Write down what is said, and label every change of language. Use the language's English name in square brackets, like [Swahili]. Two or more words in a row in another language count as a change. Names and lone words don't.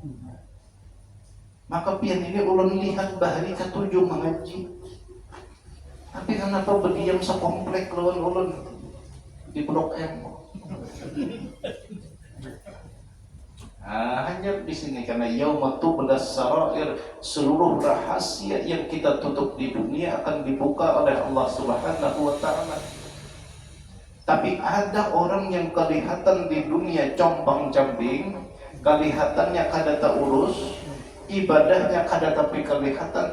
[Banjar] Maka pian ini ulun lihat bahari ketujuh mengaji, tapi kenapa berdiam sekomplek lawan ulun di Blok M? Hanya di sini karena [Arabic] yaumatu belas sarair, [Indonesian] seluruh rahasia yang kita tutup di dunia akan dibuka oleh Allah [Arabic] Subhanahu wa taala. [Banjar] Tapi ada orang yang kelihatan di dunia compang-camping, kelihatannya kada urus, ibadahnya kada tapi kelihatan.